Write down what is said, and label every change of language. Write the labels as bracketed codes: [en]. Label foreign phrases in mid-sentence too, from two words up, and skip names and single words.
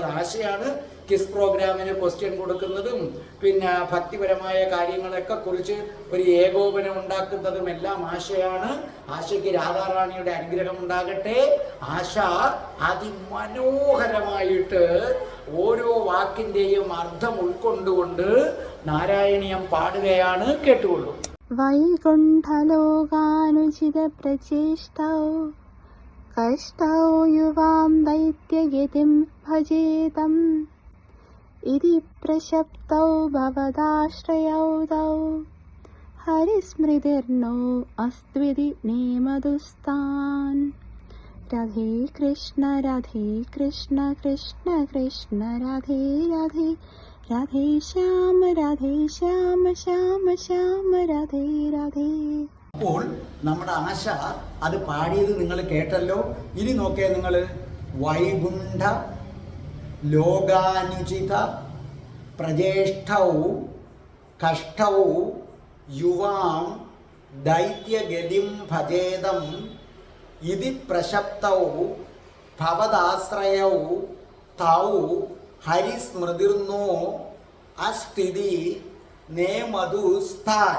[ml] ആശയാണ് കിസ് പ്രോഗ്രാമിന് ക്വസ്റ്റ്യൻ കൊടുക്കുന്നതും പിന്നെ ഭക്തിപരമായ കാര്യങ്ങളൊക്കെ കുറിച്ച് ഒരു ഏകോപനം ഉണ്ടാക്കുന്നതും എല്ലാം ആശയാണ്. ആശയ്ക്ക് രാധാറാണിയുടെ അനുഗ്രഹം ഉണ്ടാകട്ടെ. ആശ അതിമനോഹരമായിട്ട് ഓരോ വാക്കിൻ്റെയും അർത്ഥം ഉൾക്കൊണ്ടുകൊണ്ട് നാരായണീയം പാടുകയാണ്. കേട്ടുകൊള്ളൂ. [sa] वैकुण्ठलोकानुचितप्रचेष्टौ कष्टौ युवां दैत्ययतिं भजेतम् इति प्रशप्तौ भवदाश्रयौ तौ हरिस्मृतिर्नो अस्त्विति नेमदुस्तान्. राधे कृष्ण कृष्ण कृष्ण राधे राधे, राधे श्याम श्याम श्याम राधे राधे. [ml] അപ്പോൾ നമ്മുടെ ആശ അത് പാടിയത് നിങ്ങൾ കേട്ടല്ലോ. ഇനി നോക്കേ നിങ്ങൾ, [sa] वैकुण्ठ लोकानुचित प्रजेष्ठौ कष्टौ युवां दैत्यगतिं भजेतं इति प्रशप्तौ भवदाश्रयौ तौ हरिस्मृतिर्नो अस्थिति नेमधुस्थान्.